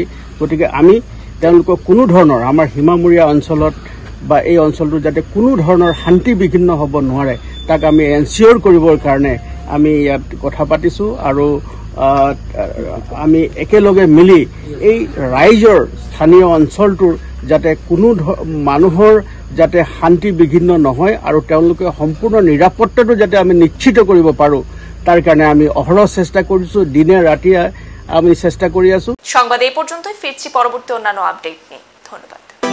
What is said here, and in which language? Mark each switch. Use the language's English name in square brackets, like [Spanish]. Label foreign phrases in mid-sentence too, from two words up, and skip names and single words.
[Assamese] গতিকে আমি তেওঁলোকক কোনো ধৰণৰ আমাৰ সীমামূৰীয়া অঞ্চলত বা এই অঞ্চলটোত যাতে কোনো ধৰণৰ শান্তি বিঘিন্ন হ'ব নোৱাৰে তাক আমি এনচিয়ৰ কৰিবৰ কাৰণে আমি ইয়াত কথা পাতিছোঁ আৰু আমি একেলগে মিলি এই ৰাইজৰ স্থানীয় অঞ্চলটোৰ যাতে কোনো মানুহৰ যাতে শান্তি বিঘিন্ন নহয় আৰু তেওঁলোকে সম্পূৰ্ণ নিৰাপত্তাটো যাতে আমি নিশ্চিত কৰিব পাৰোঁ তাৰ কাৰণে আমি অহৰহ চেষ্টা কৰিছোঁ, দিনে ৰাতিয়ে আমি চেষ্টা কৰি আছোঁ। [Bangla] সংবাদ এই পর্যন্তই, ফিরছি পরবর্তী অন্যান্য আপডেট নিয়ে। ধন্যবাদ।